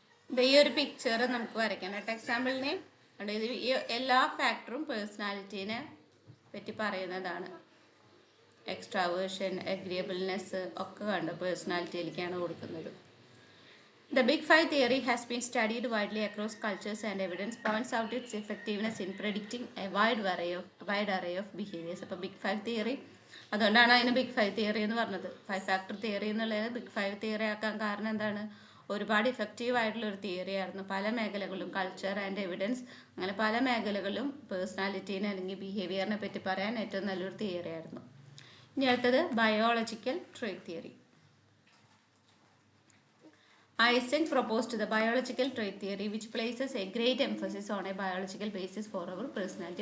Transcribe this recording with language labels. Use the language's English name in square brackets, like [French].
[Malayalam] ഈ ഒരു പിക്ചർ നമുക്ക് വരയ്ക്കാം കേട്ടോ എക്സാമ്പിളിന്. അതായത് ഈ എല്ലാ ഫാക്ടറും പേഴ്സണാലിറ്റീനെ പറ്റി പറയുന്നതാണ്. എക്സ്ട്രാവേർഷൻ, അഗ്രിയബിൾനെസ് ഒക്കെ കണ്ട് പേഴ്സണാലിറ്റിയിലേക്കാണ് കൊടുക്കുന്നത്. [English] The Big Five theory has been studied widely across cultures and evidence points out its effectiveness in predicting a wide array of behaviors. [Malayalam] അപ്പോൾ ബിഗ് ഫൈവ് തിയറി, അതുകൊണ്ടാണ് അതിന് ബിഗ് ഫൈവ് തിയറി എന്ന് പറഞ്ഞത്. 5 ഫാക്ടർ തിയറി എന്നുള്ളത് big five theory ആക്കാൻ കാരണം എന്താണ്? ഒരുപാട് ഇഫക്റ്റീവ് ആയിട്ടുള്ള ഒരു തിയറി ആയിരുന്നു. പല മേഖലകളിലും, [English] culture and evidence, [Malayalam] അങ്ങനെ പല മേഖലകളിലും പേഴ്സണാലിറ്റീനെ അല്ലെങ്കിൽ ബിഹേവിയറിനെ പറ്റി പറയാൻ ഏറ്റവും നല്ലൊരു തിയറി ആയിരുന്നു. ഇനി അടുത്തത് biological trait theory. [English] Isaac proposed the biological trait theory which places a great emphasis on a biological basis for our personality.